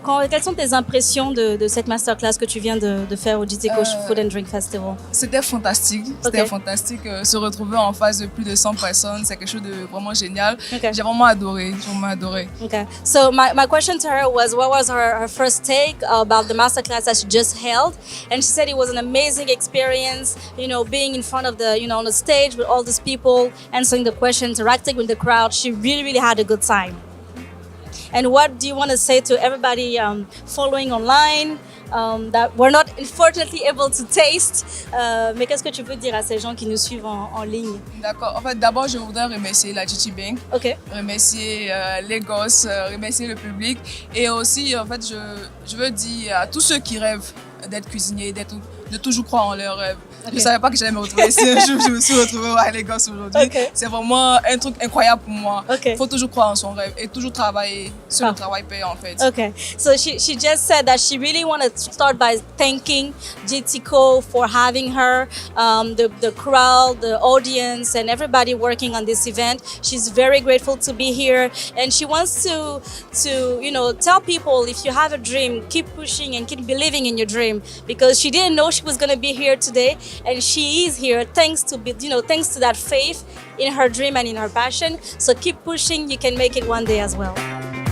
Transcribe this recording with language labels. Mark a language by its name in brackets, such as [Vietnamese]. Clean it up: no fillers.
[French] Quelles sont tes impressions de cette masterclass que tu viens de faire au GT Co Food and Drink Festival? C'était fantastique, se retrouver en face de plus de 100 personnes, c'est quelque chose de vraiment génial. Okay. J'ai vraiment adoré. [English] Okay, so my question to her was, what was her first take about the masterclass that she just held? And she said it was an amazing experience, being in front of the, on the stage with all these people, answering the questions, interacting with the crowd. She really, really had a good time. And what do you want to say to everybody following online that we're not unfortunately able to taste? [French] Mais qu'est-ce que tu veux dire à ces gens qui nous suivent en ligne? D'accord. En fait, d'abord, je voudrais remercier la Chichi Bank, remercier les gosses, remercier le public. Et aussi, en fait, je veux dire à tous ceux qui rêvent d'être cuisiniers, de toujours croire en leurs rêves. Je ne savais pas que j'allais me retrouver ici. Je me suis retrouvée à Lagos aujourd'hui. C'est vraiment un truc incroyable pour moi. Il faut toujours croire en son rêve et toujours travailler sur le travail payant, en fait. [English] Okay, so she just said that she really wanted to start by thanking GT Co for having her, the crowd, the audience, and everybody working on this event. She's very grateful to be here, and she wants to tell people, if you have a dream, keep pushing and keep believing in your dream, because she didn't know she was going to be here today, and she is here thanks to that faith in her dream and in her passion. So keep pushing, you can make it one day as well.